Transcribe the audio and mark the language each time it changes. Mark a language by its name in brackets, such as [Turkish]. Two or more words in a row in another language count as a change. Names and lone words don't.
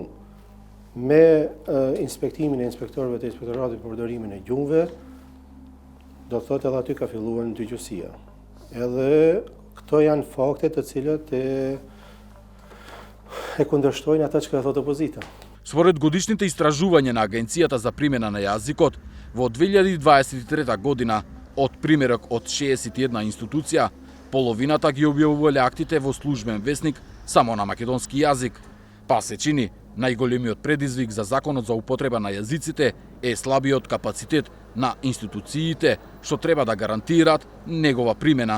[Albanian] Me inspektimin e inspektorëve të inspektoratit për përdorimin e gjuhëve, do thotë edhe aty ka filluar ndërgjuesia. Edhe këto janë fakte të cilat e kundërshtojnë ata që thotë opozita. [Macedonian] Според годишните истражувања на Агенцијата за примена на јазикот, во 2023 година, од примерок од 61 институција, половината ги објавувале актите во службен весник само на македонски јазик. Па се чини, најголемиот предизвик за законот за употреба на јазиците е слабиот капацитет на институциите што треба да гарантираат негова примена.